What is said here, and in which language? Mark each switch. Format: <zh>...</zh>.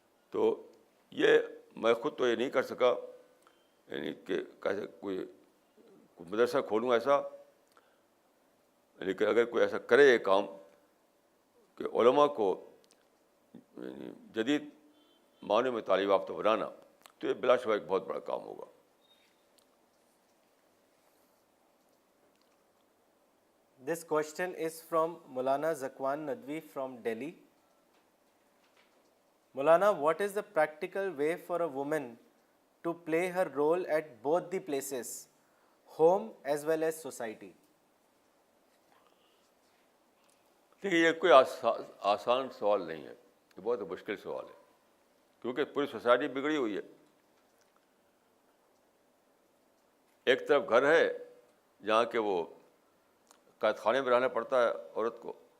<ur>تو یہ میں خود تو یہ نہیں کر سکا، یعنی کہ کیسے کوئی مدرسہ کھولوں ایسا، لیکن اگر کوئی ایسا کرے یہ کام کہ علماء کو یعنی جدید معنی میں تعلیم یافتہ بنانا، تو یہ بلا شبہ ایک بہت بڑا کام ہوگا.</ur> <en>This question is from Maulana Zakwan Nadwi from Delhi. Maulana, what is the practical way for a woman to play her role at both the places, home as well as society?</en> <ur>دیکھیے، یہ کوئی آسان سوال نہیں ہے، یہ بہت مشکل سوال ہے، کیونکہ پوری سوسائٹی بگڑی ہوئی ہے. ایک طرف گھر ہے جہاں کہ وہ قید خانے میں رہنا پڑتا ہے عورت کو.</ur>